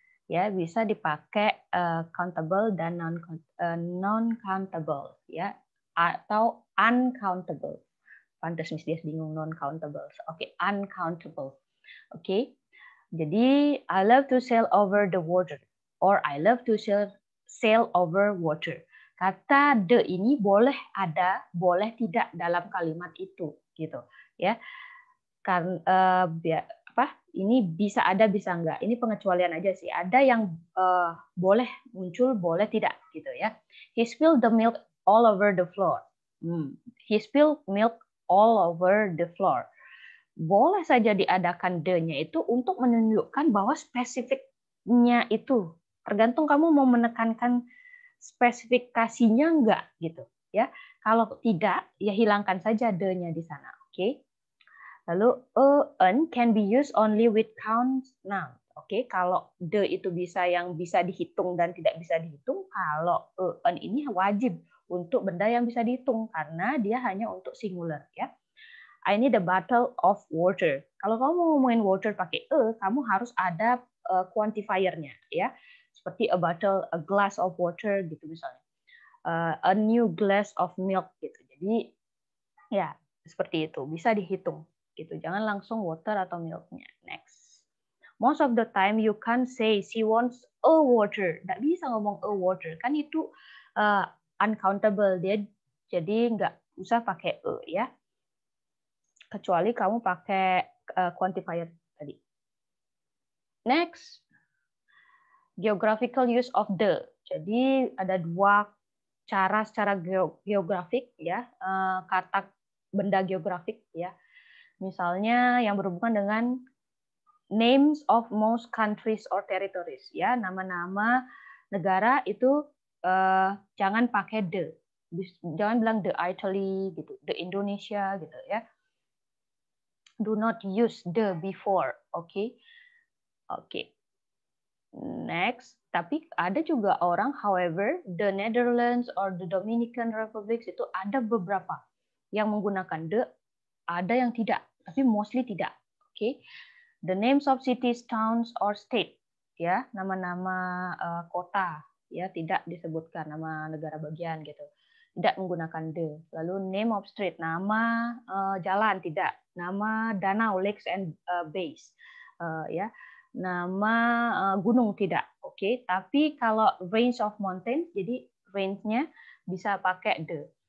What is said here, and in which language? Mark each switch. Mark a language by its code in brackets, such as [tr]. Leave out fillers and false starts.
[id] Ya, bisa dipakai countable dan non-countable ya, atau uncountable. Pantas Miss dia bingung non-countable. Oke, uncountable. Oke. [en] Jadi I love to sail over the water or I love to sail over water. [id] Kata the ini boleh ada, boleh tidak dalam kalimat itu gitu ya. Karena ini bisa ada bisa enggak, ini pengecualian aja sih. Ada yang boleh muncul, boleh tidak gitu ya. [en] He spilled the milk all over the floor. He spilled milk all over the floor. [id] Boleh saja diadakan the-nya itu untuk menunjukkan bahwa spesifiknya itu, tergantung kamu mau menekankan spesifikasinya enggak gitu ya. Kalau tidak ya hilangkan saja the-nya di sana, oke? [en] Lalu an can be used only with count noun. [id] Oke, kalau the itu bisa yang bisa dihitung dan tidak bisa dihitung. Kalau an ini wajib untuk benda yang bisa dihitung karena dia hanya untuk singular ya. [en] I need a bottle of water. [id] Kalau kamu mau ngomongin water pakai kamu harus ada quantifiernya ya. [en] Seperti a bottle, a glass of water gitu misalnya. A new glass of milk gitu. [id] Jadi ya seperti itu, bisa dihitung. Gitu. Jangan langsung water atau milknya. [en] Next. Most of the time you can't say she wants a water. [id] Nggak bisa ngomong a water. Kan itu uncountable. Dia jadi nggak usah pakai ya. Kecuali kamu pakai quantifier tadi. Next. [en] Geographical use of the. [id] Jadi ada dua cara secara geografik ya. Kata benda geografik ya. Misalnya yang berhubungan dengan [en] names of most countries or territories [id] ya, nama-nama negara itu jangan pakai the. Jangan bilang the Italy gitu, the Indonesia gitu ya. [en] Do not use the before, oke? Oke. [id] Next, tapi ada juga orang [en] however the Netherlands or the Dominican Republic [id] itu ada beberapa yang menggunakan the, ada yang tidak. Tapi mostly tidak. Oke. [en] The names of cities, towns, or state. [id] Ya, nama-nama kota ya tidak disebutkan, nama negara bagian gitu. Tidak menggunakan the. Lalu name of street, nama jalan tidak. Nama danau, [en] lakes and bays. [id] Ya. Nama gunung tidak. Oke, tapi kalau [en] range of mountains, [id] jadi range-nya bisa pakai the.